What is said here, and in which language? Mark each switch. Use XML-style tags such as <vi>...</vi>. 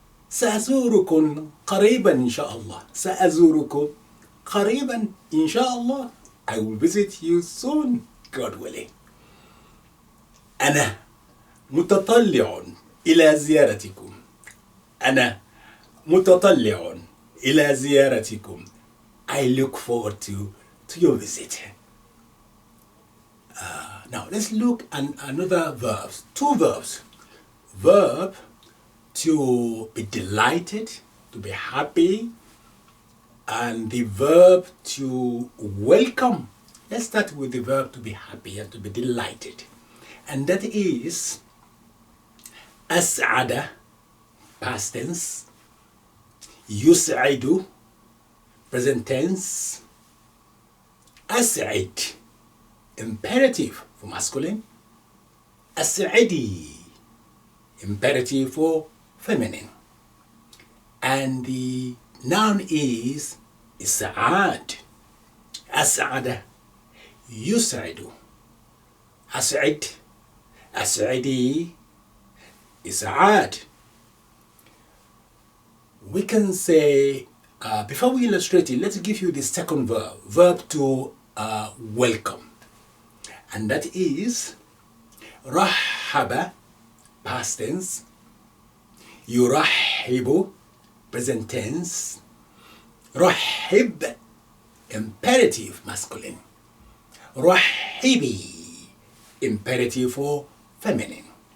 <ar>سأزوركم قريبا إن شاء الله. سأزوركم قريبا إن شاء الله.</ar> <en>I will visit you soon, God willing.</en> <ar>أنا متطلع إلى زيارتكم. أنا متطلع إلى زيارتكم.</ar> <en>I look forward to your visit. Now let's look at another verbs. Two verbs. Verb to be delighted, to be happy, and the verb to welcome. Let's start with the verb to be happy and to be delighted. And that is أسعد, past tense, يسعد, present tense, أسعد, imperative for masculine, أسعدي, imperative for feminine. And the noun is إسعاد.</en> <ar>أسعد, يسعد, أسعد, أسعدي, إسعاد.</ar> <en>We can say, before we illustrate it, let's give you the second verb, verb to welcome. And that is رحب, past tense, يرحب, present tense, رحب, imperative masculine, رحبي, imperative for feminine.</en>